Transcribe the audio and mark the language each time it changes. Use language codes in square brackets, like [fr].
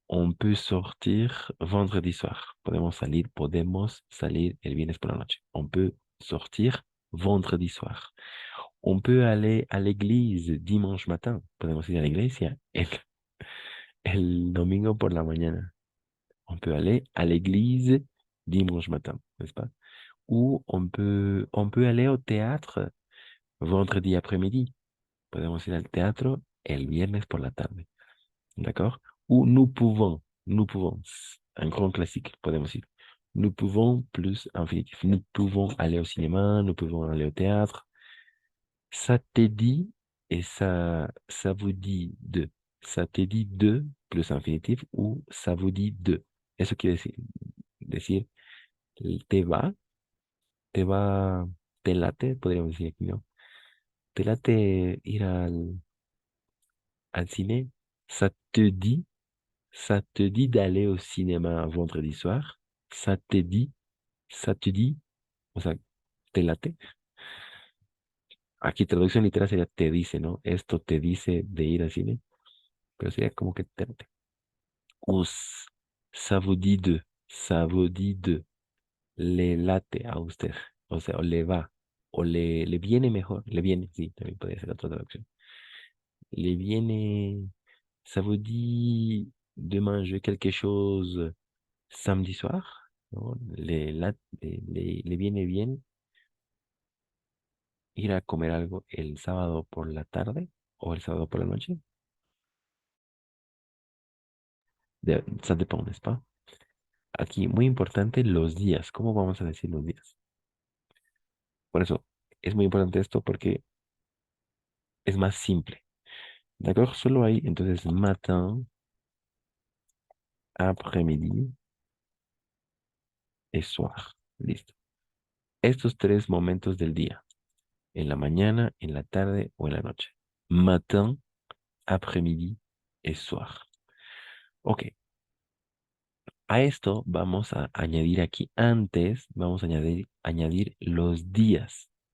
[fr] On peut sortir vendredi soir. [es] Podemos salir el viernes por la noche. [fr] On peut sortir vendredi soir. On peut aller à l'église dimanche matin. [es] Podemos ir a la iglesia el domingo por la mañana. [fr] On peut aller à l'église dimanche matin, n'est-ce pas? Ou on peut aller au théâtre vendredi après-midi. [es] Podemos ir al teatro el viernes por la tarde. [fr] D'accord? Ou nous pouvons. un grand classique, [es] podemos decir. [fr] Nous pouvons plus infinitif. Nous pouvons aller au cinéma, nous pouvons aller au théâtre. Ça te dit et ça vous dit de. Ça te dit de plus infinitif ou ça vous dit de. [es] Eso quiere decir te va, te late, podríamos decir aquí, ¿no? Te late ir al cine. [fr] Ça te dit, ça te dit d'aller au cinéma vendredi soir. Ça te dit, ça te dit, [es] o sea, te late. Aquí traducción literal sería te dice, ¿no? Esto te dice de ir al cine, pero sería como que te late. [fr] Ou ça vous dit de, [es] ça vous dit de, le late a usted, o sea, o le va, o le viene mejor, le viene, sí, también podría ser otra traducción. Le viene, [fr] ça vous dit de manger quelque chose samedi soir, ¿no? [es] Le viene bien ir a comer algo el sábado por la tarde o el sábado por la noche. [fr] Ça dépend, n'est-ce pas? [es] Aquí, muy importante, los días. ¿Cómo vamos a decir los días? Por eso, es muy importante esto porque es más simple. [fr] D'accord? [es] Solo hay, entonces, [fr] matin, après-midi et soir. [es] Listo. Estos tres momentos del día. En la mañana, en la tarde o en la noche. [fr] Matin, après-midi et soir. Ok. [es] A esto vamos a añadir aquí antes, vamos a añadir los días.